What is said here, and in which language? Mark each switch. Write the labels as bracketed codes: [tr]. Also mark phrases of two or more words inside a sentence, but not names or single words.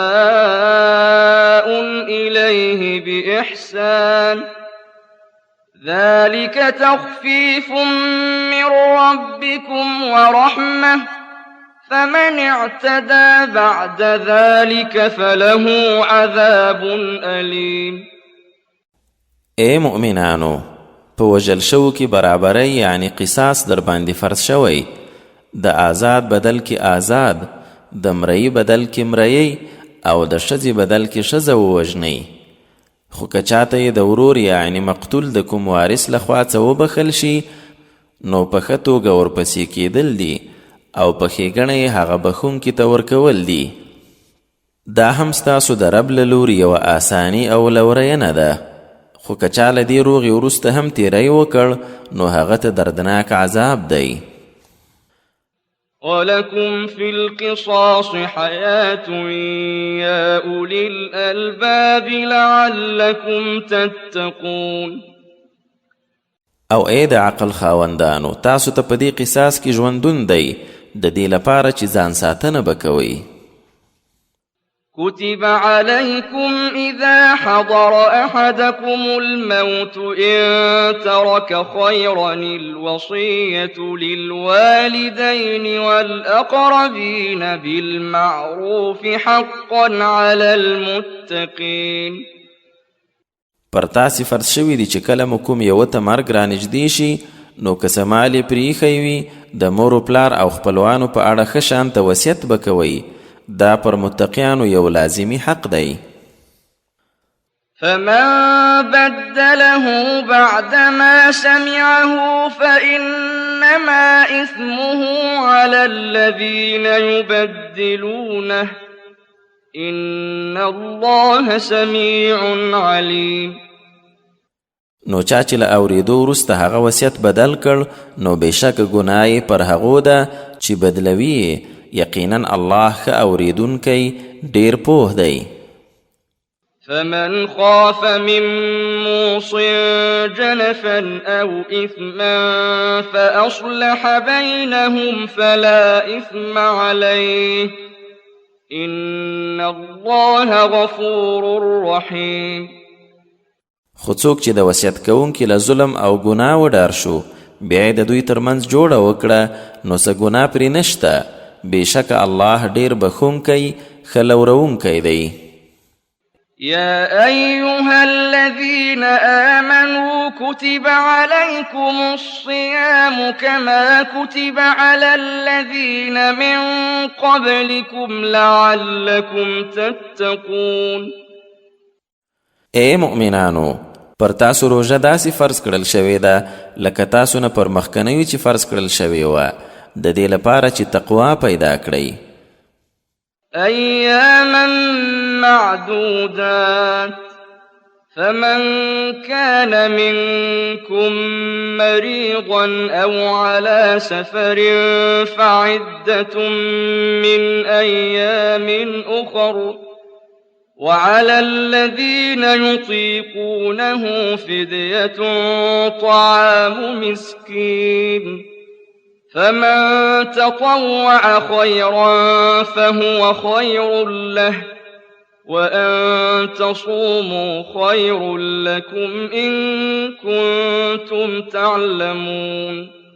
[ar] إليه بإحسان ذلك تخفيف من ربكم ورحمة فمن اعتدى بعد ذلك فله عذاب أليم. [ps] اے مؤمنانو، په وژل شوو کې برابرۍ یعنی قصاص در باندې فرض شوی. د آزاد بدل کې آزاد، د مرئی بدل کې مرئی او د ښځې بدل کې ښځه ووژنئ. خو که چاته یې د ورور یعنی مقتول د کوم وارث لخوا څه وبخل شي نو په ښه توګه ورپسې کېدل دي او په ښېګڼه یې هغه بخښونکي ته ورکول دي. دا هم ستاسو د رب له لوري یوه آساني او لورینه ده. خو که چا له دې روغې وروسته هم تیری وکړ نو هغه ته دردناک عذاب دی. [ar] ولكم في القصاص حياة يا أولي الألباب لعلكم تتقون. [ps] او ای د عقل خاوندانو، تاسو ته په دې قصاص کې ژوندون دی د دې لپاره چې ځان ساتنه به کوئ. [ar] كتب عليكم إذا حضر أحدكم الموت إن ترك خيرا الوصية للوالدين والأقربين بالمعروف حقا على المتقين. [ps] پر تاسې فرض شوي دي چې کله مو کوم یوه ته مرګ رانږدې شي نو که څه مال یې پرېښی وي د مور و پلار او خپلوانو په اړه ښه شانته وصیت به کوئ. دا پر متقیانو یو لازمی حق دی. [ar] فمن بدله بعد ما سمعه فإنما إثمه على الذين يبدلونه إن الله سميع عليم. [ps] نو چا چې له اورېدو وروسته هغه وصیت بدل کړ نو بېشکه ګناه یې پر هغو ده چې بدلوي یقینا الله ښه اوریدونکی ډیر پوه دی. [ar] فمن خاف من موص جنفا أو إثما فأصلح بينهم فلا إثم عليه إن الله غفور رحيم. [ps] خو څوک چې د وصیت کوونکي له ظلم او ګناه وډار شو بیا یې د دوی ترمنځ جوړه وکړه نو څه ګناه پرې نشته، بېشکه الله ډېر بخښونکی ښه لورونکی دی. [ar] يا أيها الذين آمنوا كتب عليكم الصيام كما كتب على الذين من قبلكم لعلكم تتقون. [ps] اے مؤمنانو، پر تاسو روژه داسې فرض کړل شوې ده لکه تاسو نه پر مخکنیو چې فرض کړل شوې وه، د دې لپاره چې تقوا پیدا کړئ. [ar] أياما معدودات فمن كان منكم مريضا أو على سفر فعدة من أيام أخر وعلى الذين يطيقونه فدية طعام مسكين فمن تطوع خيرا فهو خير له وأن تصوموا خير لكم إن كنتم تعلمون.